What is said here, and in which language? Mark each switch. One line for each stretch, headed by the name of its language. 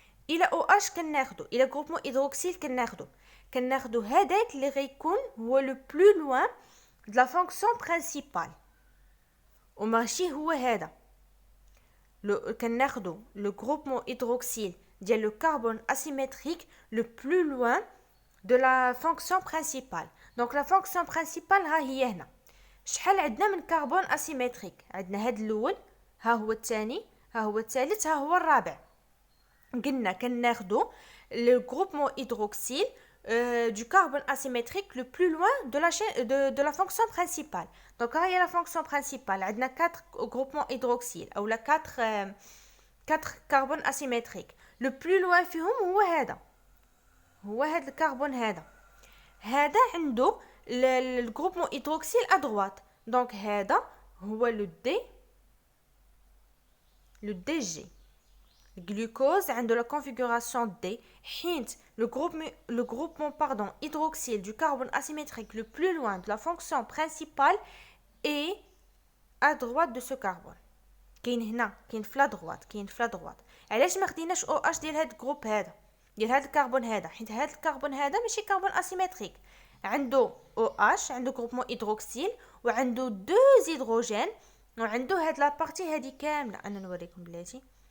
Arabic: الى OH كناخذوا الى غروبمون هيدروكسيل كناخذوا هذاك اللي غيكون هو لو بلو لوان
French: de la fonction principale
Arabic: وماشي هو هذا كناخذوا لو غروبمون هيدروكسيل ديال
French: le carbone asymétrique le plus loin de la fonction principale. Donc la fonction principale
Arabic: ها هي هنا. شحال عندنا من كربون اسيمتريك؟ عندنا هاد الاول ها هو الثاني ها هو الثالث ها هو الرابع. قلنا كناخذوا
French: le groupement hydroxyle du carbone asymétrique le plus loin de la chaîne de la fonction principale. Donc
Arabic: ها هي
French: la fonction principale. عندنا 4 groupements hydroxyle ou la 4 carbone asymétriques. Le plus loin
Arabic: فيهم هو هذا الكربون هذا عنده الجروبمون هيدروكسيل ادروات. دونك هذا هو لو دي جي. الجلوكوز عنده لا كونفيغوراسيون دي حيت
French: le groupement hydroxyle du carbone asymétrique le plus loin de la fonction principale est à droite de ce carbone.
Arabic: كاين هنا كاين في لا دروات علاش ما خديناش او اش ديال هاد الجروب هذا ديال هاد الكربون هذا حيت هاد الكربون هذا ماشي كربون اسيمتريك عنده او اش عنده جروبمون هيدروكسيل وعنده دو هيدروجين وعنده هاد لا بارتي هادي كامله انا نوريكم بلاتي.